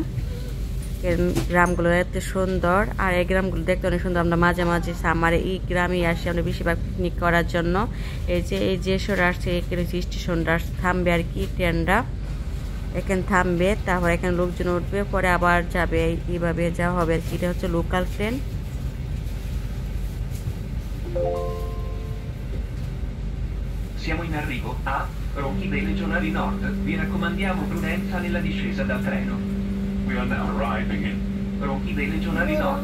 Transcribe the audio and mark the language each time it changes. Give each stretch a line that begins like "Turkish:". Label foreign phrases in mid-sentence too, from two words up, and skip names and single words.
Bangla: গ্রামগুলো এত সুন্দর, আর এই গ্রামগুলো দেখতে অনেক সুন্দর। আমরা মাঝে মাঝে সামারে এই গ্রামে আসি আমরা বেশিরভাগ পিকনিক করার জন্য। এই যে সর আসছে এখানে স্টেশনটা থামবে আর কি, ট্রেনটা এখানে থামবে, তারপর এখানে লোকজন উঠবে, পরে আবার যাবে, এইভাবে যাওয়া হবে আর কি। এটা হচ্ছে
English: local train.
Italian: Siamo in arrivo a Ronchi dei Legionari Nord. Vi raccomandiamo prudenza nella discesa dal treno.
English: We are now arriving in Ronchi dei Legionari Nord.